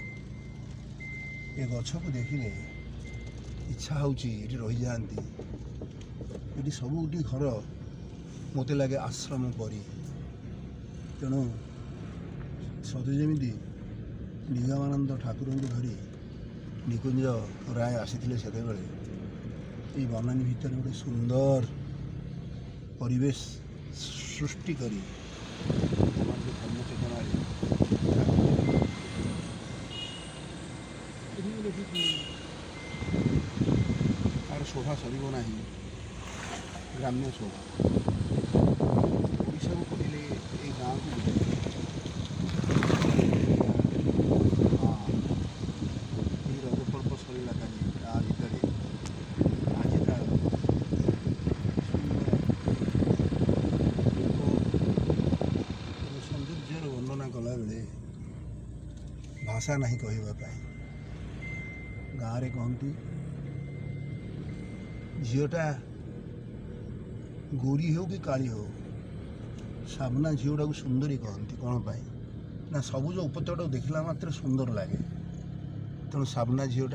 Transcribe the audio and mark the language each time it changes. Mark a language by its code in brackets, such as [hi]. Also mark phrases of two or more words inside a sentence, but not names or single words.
[or] ଏ ଗଛକୁ ଦେଖିଲେ ଇଚ୍ଛା ହେଉଛି ଏଠି ରହିଯାଆନ୍ତି ଏଠି ସବୁଠି ଘର ମୋତେ ଲାଗେ ଆଶ୍ରମ ପରି ତେଣୁ ସତେ ଯେମିତି ନିଗମାନନ୍ଦ ଠାକୁରଙ୍କୁ ଧରି ନିକୁଞ୍ଜ ରାୟ ଆସିଥିଲେ ସେତେବେଳେ ଏଇ ବନାନୀ ଭିତରେ ଗୋଟେ ସୁନ୍ଦର ପରିବେଶ ସୃଷ୍ଟି କରି ଧର୍ମ ଚେତନାରେ ତାର ଶୋଭା ସରିବ ନାହିଁ ଗ୍ରାମ୍ୟ ଶୋଭା ଓଡ଼ିଶାକୁ କହିଲେ ଏଇ ଗାଁକୁ ଏଇ ରଜ ପର୍ବ ସରିଲା କାଜେ ତା ଭିତରେ ଆଜ ତାର ସୌନ୍ଦର୍ଯ୍ୟର ବର୍ଣ୍ଣନା କଲାବେଳେ ଭାଷା ନାହିଁ କହିବା ପାଇଁ ଗାଁରେ କହନ୍ତି ଝିଅଟା ଗୋରୀ ହେଉ କି କାଳି ହେଉ ସାମ୍ନା ଝିଅଟାକୁ ସୁନ୍ଦରୀ କହନ୍ତି କ'ଣ ପାଇଁ ନା ସବୁଜ ଉପତ୍ୟକାଟାକୁ ଦେଖିଲା ମାତ୍ରେ ସୁନ୍ଦର ଲାଗେ ତେଣୁ ସାମ୍ନା ଝିଅଟା